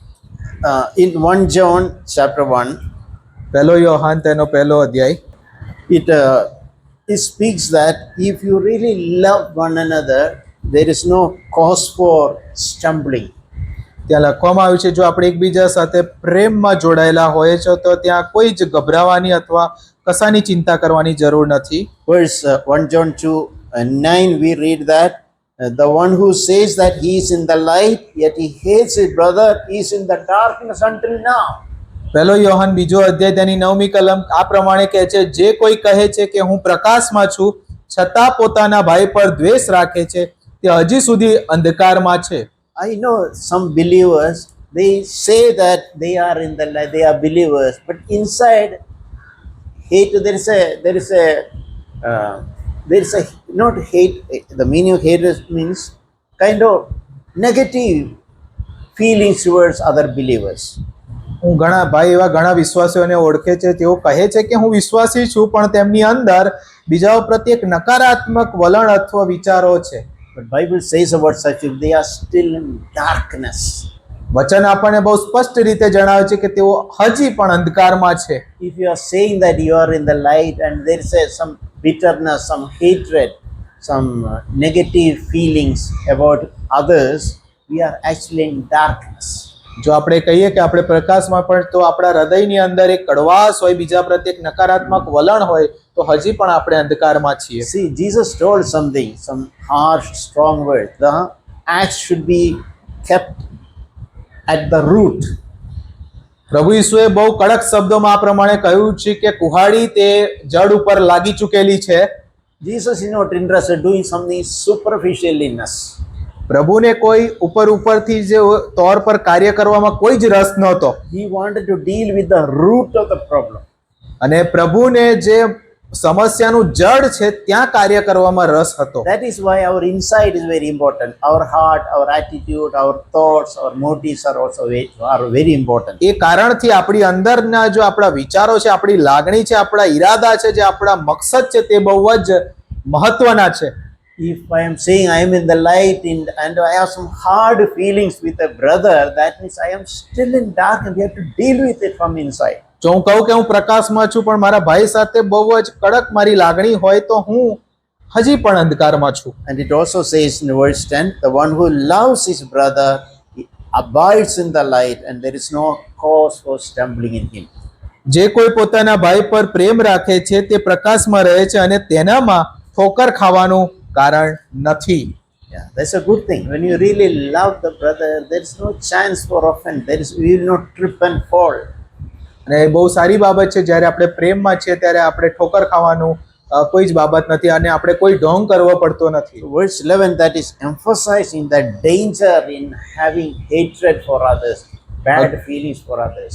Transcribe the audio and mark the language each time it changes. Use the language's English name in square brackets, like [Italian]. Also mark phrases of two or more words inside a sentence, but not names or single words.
[English] In 1 John chapter 1, [Gujarati] પહેલો યોહાન તેનો પહેલો અધ્યાય [English] it speaks that if you really love one another, there is no cause for stumbling. [Gujarati] ત્યાં લખવામાં આવ્યું છે જો આપણે એકબીજા સાથે પ્રેમમાં જોડાયેલા હોય છે તો ત્યાં કોઈ જ ગભરાવાની અથવા કશાની ચિંતા કરવાની જરૂર નથી. [English] Verse 1 John 2:9 we read that the one who says that he is in the light yet he hates his brother is in the darkness until now. [Gujarati] પહેલો યોહાન બીજો અધ્યાય તેની 9મી કલમ આ પ્રમાણે કહે છે, જે કોઈ કહે છે કે હું પ્રકાશમાં છું છતાં પોતાના ભાઈ પર દ્વેષ રાખે છે તે હજી સુધી અંધકારમાં છે. [English] I know some believers, they say that they are in the light, they are believers, but inside hate, there is a not hate, the meaning of hate means kind of negative feelings towards other believers. [Gujarati] હું ઘણા ભાઈ એવા ઘણા વિશ્વાસીઓને ઓળખે છે, તેઓ કહે છે કે હું વિશ્વાસી છું પણ તેમની અંદર બીજાઓ પ્રત્યે એક નકારાત્મક વલણ અથવા વિચારો છે. [English] But Bible says about such people, they are still in darkness. [Gujarati] વચન આપણને બહુ સ્પષ્ટ રીતે જણાવે છે કે તેઓ હજી પણ અંધકારમાં છે. [English] If you are saying that you are in the light and there is some bitterness, some hatred, some negative feelings about others, we are actually in darkness. [Gujarati] જો આપણે કહીએ કે આપણે પ્રકાશમાં પણ તો આપણા હૃદયની અંદર એક કડવાશ હોય, બીજા પ્રત્યે એક નકારાત્મક વલણ હોય તો હજી પણ આપણે અંધકારમાં છીએ. [English] See, Jesus told something, some harsh, strong words. The axe should be kept at the root. [Gujarati] પ્રભુ ઈસુએ બહુ કડક શબ્દોમાં આ પ્રમાણે કહ્યું છે કે કુહાડી તે જડ ઉપર લાગી ચૂકેલી છે. [English] Jesus is not interested in doing something superficialness. [Gujarati] પ્રભુને કોઈ ઉપરથી જે તौर પર કાર્ય કરવામાં કોઈ જ રસ નહોતો. [English] He wanted to deal with the root of the problem. [Gujarati] અને પ્રભુને જે સમસ્યાનું જડ છે ત્યાં કાર્ય કરવામાં રસ હતો. [English] That is why our inside is very important. Our heart, our attitude, our thoughts, our motives are also very important. [Gujarati] એ કારણથી આપણી અંદરના જો આપણા વિચારો છે, આપણી લાગણી છે, આપણા ઈરાદા છે, જે આપણા મકસદ છે તે બહુ જ મહત્વના છે. [English] if I am saying I am in the light and I have some hard feelings with a brother, that means I am still in dark and we have to deal with it from inside. [Gujarati] જો હું કહું કે હું પ્રકાશમાં છું પણ મારા ભાઈ સાથે બહુ જ કડક મારી લાગણી હોય તો હું હજી પણ અંધકારમાં છું. [English] And it also says in verse 10, the one who loves his brother he abides in the light and there is no cause for stumbling in him. [Gujarati] જે કોઈ પોતાના ભાઈ પર પ્રેમ રાખે છે તે પ્રકાશમાં રહે છે અને તેનામાં ઠોકર ખાવાનું કારણ નથી. [English] Yeah, that's a good thing. When you really love the brother, there is no chance for offense. We will not trip and fall. [Gujarati] અને એ બહુ સારી બાબત છે. જ્યારે આપણે પ્રેમમાં છીએ ત્યારે આપણે ઠોકર ખાવાનું કોઈ જ બાબત નથી અને આપણે કોઈ ઢોંગ કરવો પડતો નથી. [English] Verse 11, that is emphasizing the danger in having hatred for others, bad feelings for others.